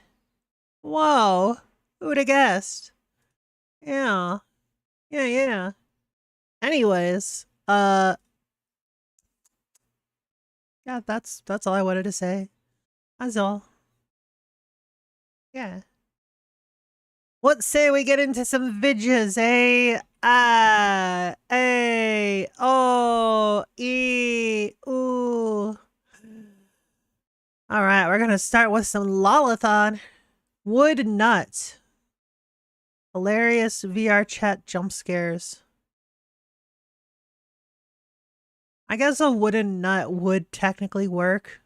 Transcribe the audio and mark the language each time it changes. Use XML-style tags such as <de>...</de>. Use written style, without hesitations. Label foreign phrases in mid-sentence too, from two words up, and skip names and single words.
<en>Whoa. Who would have guessed? Yeah. Yeah. Anyways, yeah, that's all I wanted to say. That's all. Yeah. What say we get into some vidges, eh? A, O, E, ooh. All right, we're gonna start with some Lolathon. Wood Nut. Hilarious VR chat jump scares. I guess a wooden nut would technically work.</en>